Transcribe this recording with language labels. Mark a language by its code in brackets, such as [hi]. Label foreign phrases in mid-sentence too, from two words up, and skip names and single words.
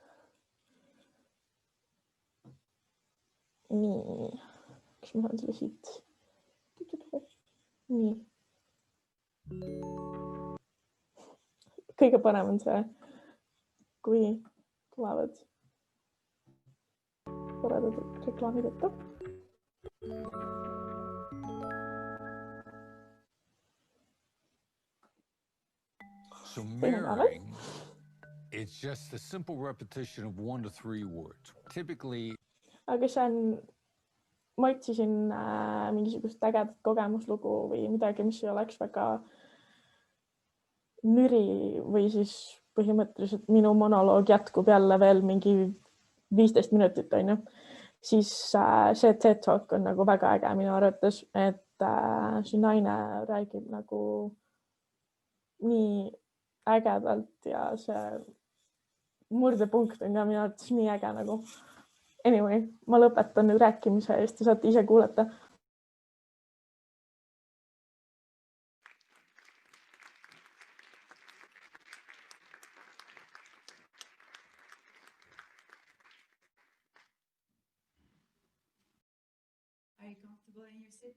[et] Nii, kas ma saan selle siit? Nii. Kõige parem on see, kui tulevad toredad reklaamid ette. [en] So mirroring, it's just a simple repetition of 1 to 3 words. Typically. [et] Aga see on, ma otsisin mingisugust ägedat kogemuslugu või midagi, mis ei oleks väga nüri või siis põhimõtteliselt minu monoloog jätkub jälle veel mingi 15 minutit, siis see [en] TED Talk [et] on nagu väga äge minu arvates, et see naine räägib nagu nii ägedalt ja see murdepunkt on ka minu arvates nii äge nagu. Anyway, ma lõpetan nüüd rääkimise ja te saate ise kuulata. [en] Are you comfortable in your sit?